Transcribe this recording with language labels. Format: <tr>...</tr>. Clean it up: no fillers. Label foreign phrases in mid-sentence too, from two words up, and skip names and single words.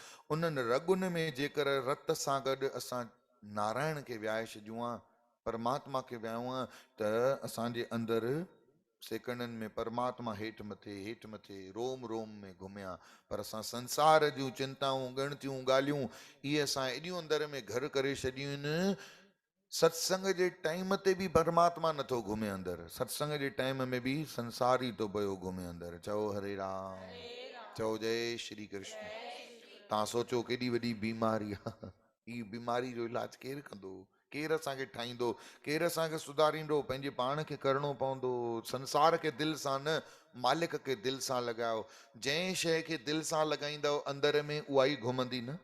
<sd>उन्हनि रॻुनि में जेकर रत सां गॾु असां नारायण खे विहाए छॾियूं आहे, परमात्मा खे विहाऊं आहे, त असांजे अंदरि सेकंडनि में परमात्मा हेठि मथे, हेठि मथे, रोम रोम में घुमिया। पर असां संसार जूं चिंताऊं, ॻणतियूं ॻाल्हियूं, इहे असां एॾियूं अंदरि में घर करे छॾियूं आहिनि। सत्संग जे टाइम ते बि परमात्मा नथो घुमे अंदरि, सत्संग जे टाइम में बि संसार ई थो पियो घुमे अंदरि। चओ हरे राम, चओ जय श्री कृष्ण। तव्हां सोचो केॾी वॾी बीमारी आहे। ही बीमारी जो इलाज केरु कंदो? केरु असांखे ठाहींदो? केरु असांखे सुधारींदो? पंहिंजे पाण खे करिणो पवंदो। संसार खे दिलि सां न, मालिक खे दिलि सां लॻायो। जंहिं शइ खे दिलि सां लॻाईंदव अंदरि में, उहा ई घुमंदी न।</sd>